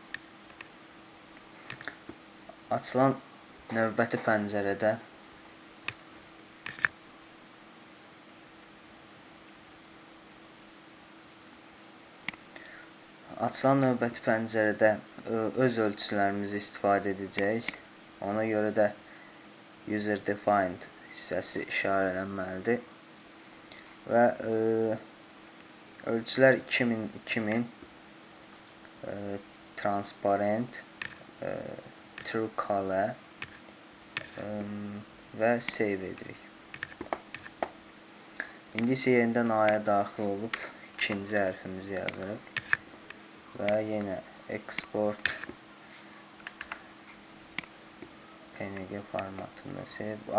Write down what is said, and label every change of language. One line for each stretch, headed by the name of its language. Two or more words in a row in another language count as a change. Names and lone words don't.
Azerbaijani: Açılan növbəti pəncərədə öz ölçülərimizi istifadə edəcəyik. Ona görə də
English: user defined
Azerbaijani: hissəsi işarələnməlidir. Və ölçülər 2000,
English: transparent, true color
Azerbaijani: və save edirik. İndi isə yenidən A-ya daxil olub ikinci hərfimizi yazırıq və yenə
English: export PNG
Azerbaijani: formatında save.